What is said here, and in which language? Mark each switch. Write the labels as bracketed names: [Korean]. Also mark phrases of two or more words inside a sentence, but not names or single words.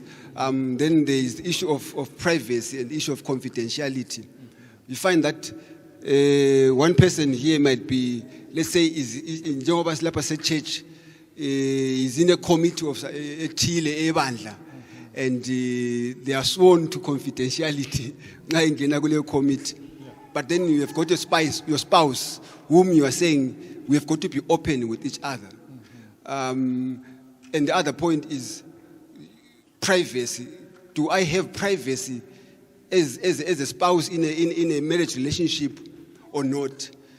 [English] Then there is the issue of privacy and the issue of confidentiality. You find that one person here might be, let's say, is in Jehovah's Church, is in a committee of Chile, Ebandla. and they are sworn to confidentiality. [North Ndebele] Nxa ingena kuleyo committee. [English] But then you have got your spouse, whom you are saying we have got to be open with each other. And the other point is privacy. Do I have privacy as a spouse in a marriage relationship or not?